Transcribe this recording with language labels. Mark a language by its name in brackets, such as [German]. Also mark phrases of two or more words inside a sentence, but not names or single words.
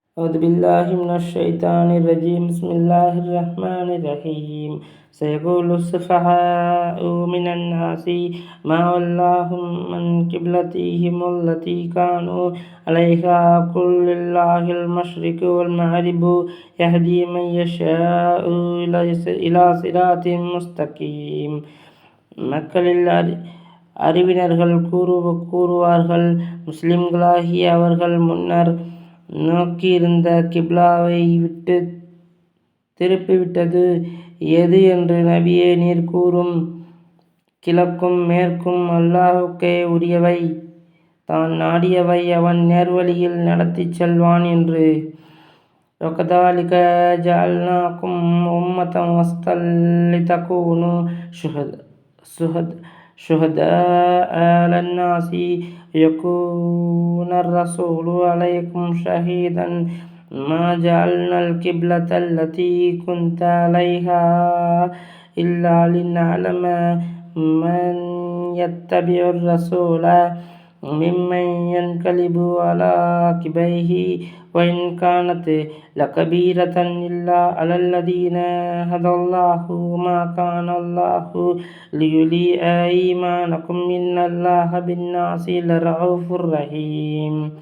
[Arabic] أعوذ بالله من الشيطان الرجيم بسم الله الرحمن الرحيم سيقول السفهاء من الناس ما ولاهم عن قبلتهم التي كانوا عليها قل لله المشرق والمغرب يهدي من يشاء إلى صراط مستقيم. [Tamil] மக்களில் அறிவினர்கள் கூறுவார்கள், முஸ்லிம்களாகிய அவர்கள் முன்னர் நோக்கியிருந்த கிப்லாவை விட்டு திருப்பிவிட்டது எது என்று நபியே நீர் கூறும். கிழக்கும் மேற்கும் அல்லாஹுக்கே உரியவை, தான் நாடியவை அவன் நேர்வழியில் நடத்திச் செல்வான் என்று. [Arabic] وَكَذَلِكَ جَعَلْنَاكُمْ أُمَّةً وَسَطًا لِتَكُونُوا شُهَدَاءَ عَلَى النَّاسِ وَيَكُونَ الرَّسُولُ عَلَيْكُمْ شَهِيدًا مَا جَعَلْنَا الْقِبْلَةَ الَّتِي كُنْتَ عَلَيْهَا إِلَّا لِنَعْلَمَ مَنْ يَتَّبِعُ الرَّسُولَ ممن ينقلب على عقبيه وإن كانت لكبيرة إلا على الذين هدى الله وما كان الله ليضيع إيمانكم إن الله بالناس لرؤوف رحيم.